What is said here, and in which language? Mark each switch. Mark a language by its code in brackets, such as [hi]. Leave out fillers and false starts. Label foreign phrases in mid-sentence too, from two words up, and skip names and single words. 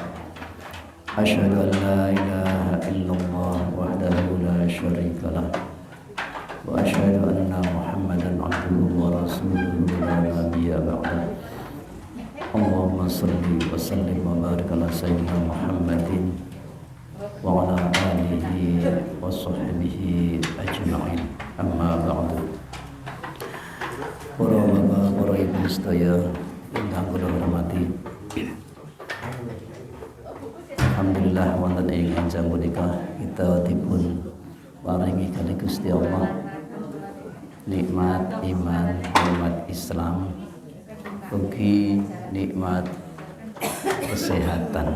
[ar] أشهد أن لا إله إلا الله وحده لا شريك له وأشهد أن محمدا عبده ورسوله لا نبي بعده. اللهم صل وسلم وبارك على سيدنا محمد وعلى آله وصحبه أجمعين. أما بعد. [jv] Para bapak, para ibu sedaya ingkang kula hormati, alhamdulillah wonten ing enjang punika kita dipun paringi kali Gusti Allah nikmat iman, nikmat Islam, ugi nikmat kesehatan.